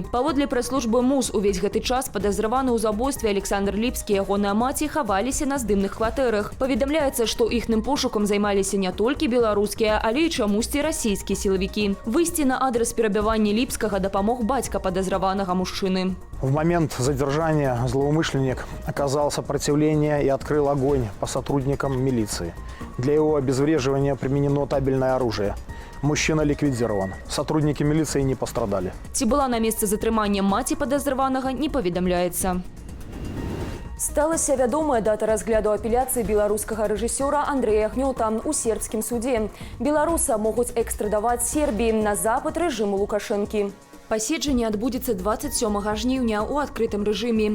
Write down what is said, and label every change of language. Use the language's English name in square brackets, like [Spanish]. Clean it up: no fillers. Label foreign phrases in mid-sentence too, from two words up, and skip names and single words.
[Belarusian] Паводле прэс-службы МУЗ, увесь гэты час падазраваны ў забойстве Александр Ліпскі і ягоная маці хаваліся на здымных кватэрах. Паведамляецца, што іхным пошукам займаліся не толькі беларускія, але і чамусьці расійскія сілавікі. Выйсці на адрес перабівання Ліпскага дапамог бацька падазраванага мужчыны. [Russian] В момент задержания злоумышленник оказал сопротивление и открыл огонь по сотрудникам милиции. Для его обезвреживания применено табельное оружие. Мужчина ликвидирован. Сотрудники милиции не пострадали. [Belarusian] Ці была на месцы затрымання маці падазраванага, не паведамляецца. Сталася вядомая дата разгляду апеляцыі беларускага рэжысёра Андрэя Гнёта ў сербскім судзе. Беларуса могуць экстрадаваць Сербіі на запыт рэжыму Лукашэнкі. Паседжанне адбудзецца 27 жніўня ў адкрытым рэжыме.